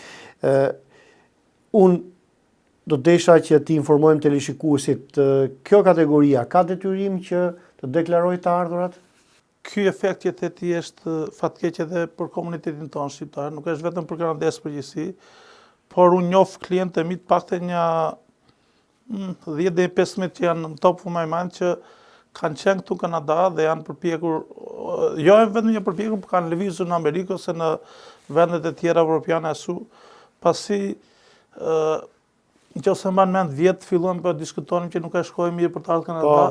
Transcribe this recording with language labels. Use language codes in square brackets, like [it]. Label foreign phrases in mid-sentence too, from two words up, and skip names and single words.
[sq] Unë do desha që ti informojmë teleshikuesit, kjo kategoria ka detyrim që të deklarojë të ardhurat? ky efekt që ti është fatkeq edhe për komunitetin tonë shqiptar, nuk është vetëm për kanadesë përgjithësi, por unë njoh klientë e mi të paktën një 10 deri 15 që janë në [en] top of my mind [sq] që kanë qenë këtu në Kanada dhe janë përpjekur, jo vetëm një përpjekur, por kanë lëvizur në Amerikë ose në vendet e tjera evropiane ashtu, pasi nëse mban mend vjet filluam të diskutonim që nuk e shkoi mirë për të ardhur në Kanada.